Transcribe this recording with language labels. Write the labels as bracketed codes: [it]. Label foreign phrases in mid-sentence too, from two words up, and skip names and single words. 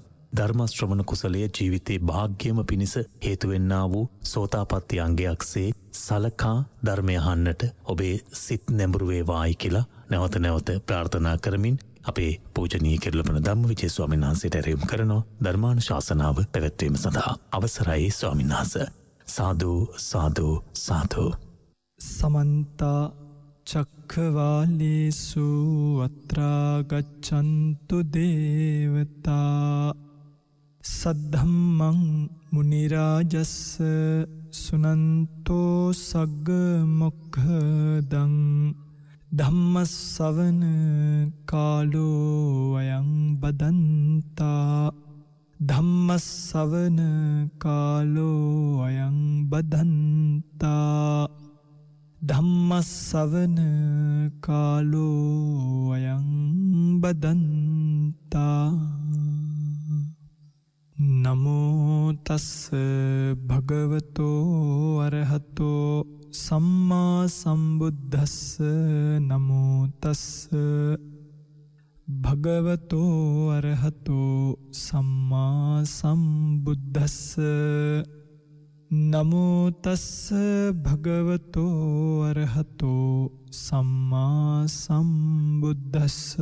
[si] ධර්ම ශ්‍රවණ කුසලයේ ජීවිතේ භාග්‍යම පිණිස හේතු වෙන්නා වූ සෝතාපට්ටි අංගයක්සේ සලකා ධර්මය අහන්නට ඔබේ සිත් නැඹුරු වේවායි කියලා නැවත නැවත ප්‍රාර්ථනා කරමින් අපේ පූජනීය කිරුළපන ධම්මවිජය ස්වාමීන් වහන්සේට ඇරයුම් කරනවා ධර්මානුශාසනාව පැවැත්වීම සඳහා. අවසරයි ස්වාමීන් වහන්සේ. [pi] සාදු සාදු සාදු. समन्त चक्रवालेषु अत्रा गच्छन्तु देवता सद्धम्मं मुनिराजस्य सुनन्तो सग्ग मोक्खदं धम्मස්සවන කාලෝ අයං බදන්තා ධම්මස්සවන කාලෝ අයං බදන්තා ධම්මස්සවන කාලෝ අයං බදන්තා. නමෝ තස්ස භගවතෝ අරහතෝ සම්මා සම්බුද්දස්ස නමෝ තස්ස භගවතෝ අරහතෝ සම්මා සම්බුද්දස්ස නමෝ තස්ස භගවතෝ අරහතෝ සම්මා සම්බුද්දස්ස.